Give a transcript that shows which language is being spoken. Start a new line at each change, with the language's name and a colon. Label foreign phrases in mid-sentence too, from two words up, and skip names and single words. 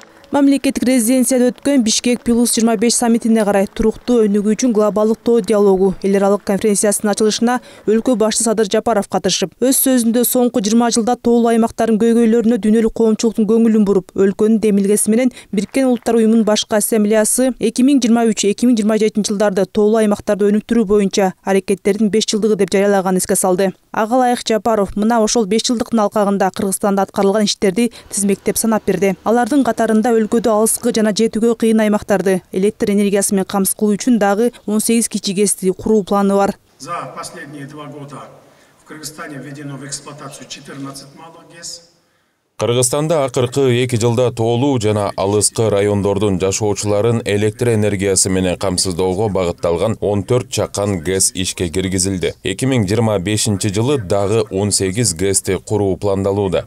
Kyrgyz: Мамлекеттик резиденцияда өткөн Бишкек плюс 25 саммитине карай туруктуу өнүгүү үчүн глобалдык тоо диалогу эл аралык конференциясынын ачылышына өлкө башчысы Садыр Жапаров катышып, өз сөзүндө соңку 20 жылда тоолуу аймактардын көйгөйлөрүнө дүйнөлүк коомчулуктун көңүлүн буруп, өлкөнүн демилгеси менен Бириккен Улуттар уюмунун башкы ассамблеясы 2023-2027 жылдарда тоолуу аймактарды өнүктүрүү боюнча аракеттердин 5 жылдыгы деп жарыялаганын эске салды. Ага ылайык Жапаров мына ошол 5 жылдыктын алкагында Кыргызстанда аткарылган иштерди тизмектеп санап берди. Алардын катарында өлкөдө алыскы жана жетүүгө кыйын аймактарды электр энергиясы менен камсыз кылуу үчүн дагы 18 кичи ГЭСти куруу планы бар.
Russian: За последние 2 года в Кыргызстане введено в эксплуатацию 14 малых ГЭС.
Kyrgyz: Кыргызстанда акыркы 2 жылда тоолуу жана алыскы райондордун жашоочуларын электр энергиясы менен камсыздоого багытталган 14 чакан ГЭС ишке киргизилди. 2025 жылы дагы 18 ГЭСти куруу пландалууда.